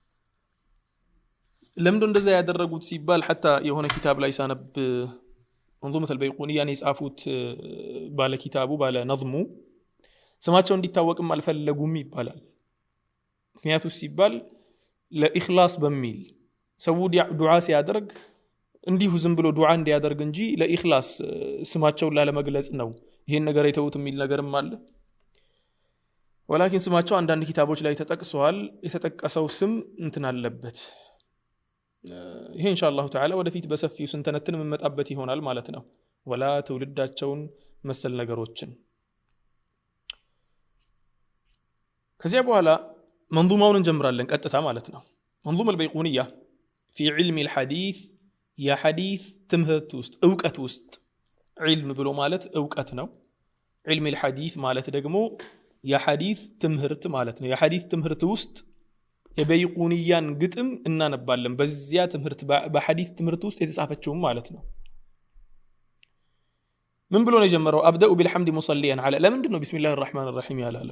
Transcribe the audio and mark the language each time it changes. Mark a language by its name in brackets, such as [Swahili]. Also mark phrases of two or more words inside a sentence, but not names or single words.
[Amharic] ለምን እንደዛ ያደረጉት ሲባል حتى የሆነ ኪታብ ላይ ሳነብ [Arabic] منظومة البيقونية يعني [Amharic] የጻፈው ባለ ኪታቡ ባለ ነዝሙ ስማቸው እንዲታወቅም አልፈለጉም ይባላል። ምክንያቱ ሲባል ለኢኽላስ በሚል ሰው ዱዓ ሲያደርግ እንዲሁ ዝም ብሎ ዱዓ እንዲያደርግ እንጂ ለኢኽላስ ስማቸውን ላለመግለጽ ነው ይሄን ነገር የተውት የሚል ነገርም አለ። ወላኪን ስማቸው አንዳንድ ኪታቦች ላይ ተጠቅሷል። የተጠቀሰው ስም እንትን አለበት። ይሄ [Arabic] إن شاء الله تعالى [Amharic] ወደፊት በሰፊው ስንተነትን መመጣበት ይሆናል ማለት ነው። ወላ ትውልዳቸውን መሰል ነገሮችን ከዚያ በኋላ መንዙማውን እንጀምራለን ቀጥታ ማለት ነው። [Arabic] منظومة البيقونية في علم الحديث يا حديث [Amharic] ትምህርት ውስጥ ዕውቀት ውስጥ علم ብሎ ማለት ዕውቀት ነው። [Arabic] علم الحديث [Amharic] ማለት ደግሞ የሐዲስ ትምህርት ማለት ነው። የሐዲስ ትምህርት ውስጥ የበይቁንያን ግጥም እናነባለን። በዚያ ትምህርት በሐዲስ ትምህርት ውስጥ የተጻፈችው ማለት ነው። ምን ብሎ ነው የጀመረው? [Arabic] أبدأ بالحمد مصليا على [Amharic] ለምንድን ነው [Arabic] بسم الله الرحمن الرحيم ያላለው?